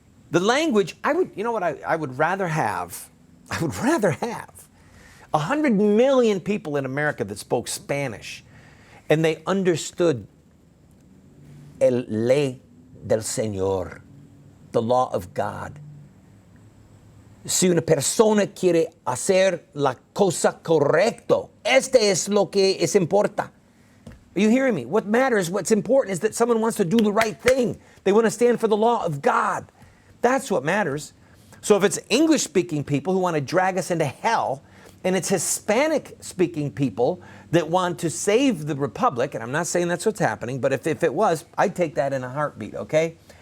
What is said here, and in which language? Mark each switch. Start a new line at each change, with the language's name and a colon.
English: The language, I would rather have 100 million people in America that spoke Spanish and they understood
Spanish: el ley del Señor,
English: the law of God.
Spanish: Si una persona quiere hacer la cosa correcto, este es lo que es importa.
English: Are you hearing me? What matters, what's important is that someone wants to do the right thing. They want to stand for the law of God. That's what matters. So if it's English-speaking people who want to drag us into hell, and it's Hispanic-speaking people that want to save the republic, and I'm not saying that's what's happening, but if it was, I'd take that in a heartbeat, okay?